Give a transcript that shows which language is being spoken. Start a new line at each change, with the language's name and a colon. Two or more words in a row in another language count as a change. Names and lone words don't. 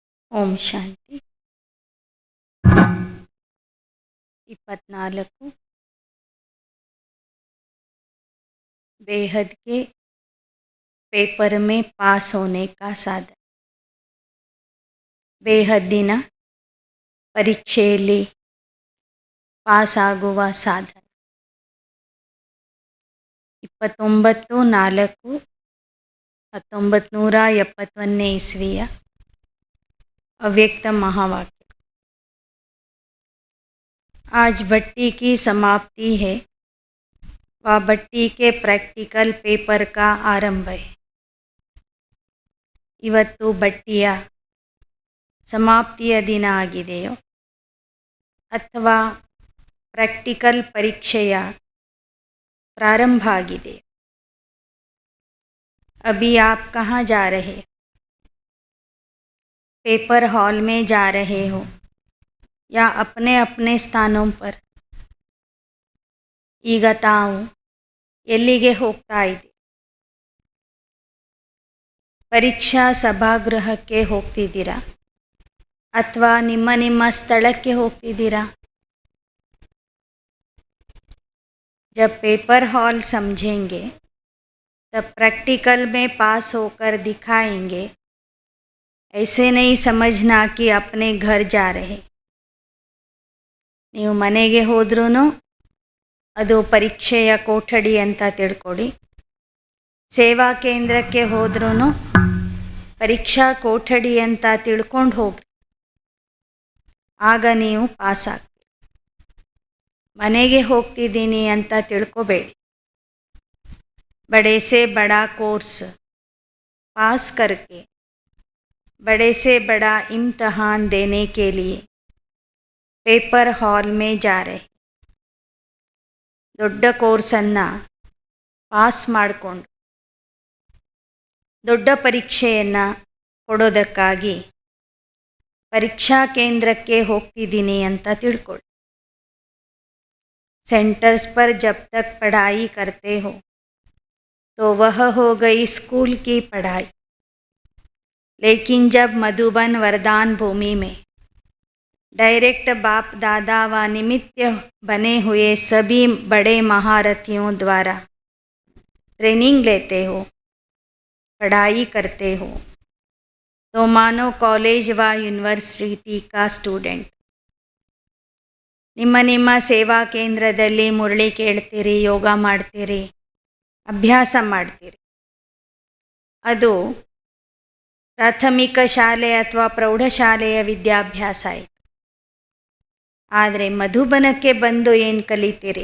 Hindi: ಓಂ ಶಾಂತಿ 24 बेहद के पेपर में पास होने का साधन.
Kannada: ಬೇಹದ್ದಿನ ಪರೀಕ್ಷೆಯಲ್ಲಿ ಪಾಸ್ ಆಗುವ ಸಾಧನ.
Hindi: 29/4/1971 ಇಸ್ವಿಯ अव्यक्त महावाक्य. आज भट्टी की समाप्ति है व भट्टी के प्रैक्टिकल पेपर का आरंभ है.
Kannada: ಇವತ್ತು ಭಟ್ಟಿಯ ಸಮಾಪ್ತಿಯ ದಿನ ಆಗಿದೆಯೋ ಅಥವಾ ಪ್ರಾಕ್ಟಿಕಲ್ ಪರೀಕ್ಷೆಯ ಪ್ರಾರಂಭ ಆಗಿದೆಯೋ.
Hindi: अभी आप कहाँ जा रहे हो? पेपर हॉल में जा रहे हो या अपने अपने ಸ್ಥಾನೋಂ पर?
Kannada: ಈಗ ತಾವು ಎಲ್ಲಿಗೆ ಹೋಗ್ತಾ ಇದ್ದೀರಿ? ಪರೀಕ್ಷಾ ಸಭಾಗೃಹಕ್ಕೆ ಹೋಗ್ತಿದ್ದೀರಾ ಅಥವಾ ನಿಮ್ಮ ನಿಮ್ಮ ಸ್ಥಳಕ್ಕೆ ಹೋಗ್ತಿದ್ದೀರಾ?
Hindi: जब पेपर हॉल समझेंगे तब प्रैक्टिकल में पास होकर दिखाएंगे. ऐसे नहीं समझना कि अपने घर जा रहे.
Kannada: ನೀವು ಮನೆಗೆ ಹೋದ್ರೂ ಅದು ಪರೀಕ್ಷೆಯ ಕೊಠಡಿ ಅಂತ ತಿಳ್ಕೊಡಿ. ಸೇವಾ ಕೇಂದ್ರಕ್ಕೆ ಹೋದ್ರೂ ಪರೀಕ್ಷಾ ಕೊಠಡಿ ಅಂತ ತಿಳ್ಕೊಂಡು ಹೋಗ್ರಿ. ಆಗ ನೀವು ಪಾಸ್ ಆಗ್ತೀರಿ. ಮನೆಗೆ ಹೋಗ್ತಿದ್ದೀನಿ ಅಂತ ತಿಳ್ಕೊಬೇಡಿ.
Hindi: बड़े से बड़ा कोर्स पास करके बड़े से बड़ा इम्तहान देने के लिए पेपर हॉल में जा रहे.
Kannada: ದೊಡ್ಡ ಕೋರ್ಸನ್ನು ಪಾಸ್ ಮಾಡಿಕೊಂಡು ದೊಡ್ಡ ಪರೀಕ್ಷೆಯನ್ನು ಕೊಡೋದಕ್ಕಾಗಿ ಪರೀಕ್ಷಾ ಕೇಂದ್ರಕ್ಕೆ ಹೋಗ್ತಿದ್ದೀನಿ ಅಂತ ತಿಳ್ಕೊಳ್ಳಿ.
Hindi: सेंटर्स पर जब तक पढ़ाई करते हो तो वह हो गई स्कूल की पढ़ाई. लेकिन जब मधुबन वरदान भूमि में डायरेक्ट बाप दादा व निमित्त बने हुए सभी बड़े महारथियों द्वारा ट्रेनिंग लेते हो, पढ़ाई करते हो, तो मानो कॉलेज व यूनिवर्सिटी का स्टूडेंट.
Kannada: ನಿಮ್ಮ ನಿಮ್ಮ ಸೇವಾ ಕೇಂದ್ರದಲ್ಲಿ ಮುರಳಿ ಕೇಳ್ತೀರಿ, ಯೋಗ ಮಾಡ್ತೀರಿ, ಅಭ್ಯಾಸ ಮಾಡ್ತೀರಿ. ಅದು ಪ್ರಾಥಮಿಕ ಶಾಲೆ ಅಥವಾ ಪ್ರೌಢಶಾಲೆಯ ವಿದ್ಯಾಭ್ಯಾಸ ಆಯಿತು. ಆದರೆ ಮಧುಬನಕ್ಕೆ ಬಂದು ಏನು ಕಲಿತೀರಿ?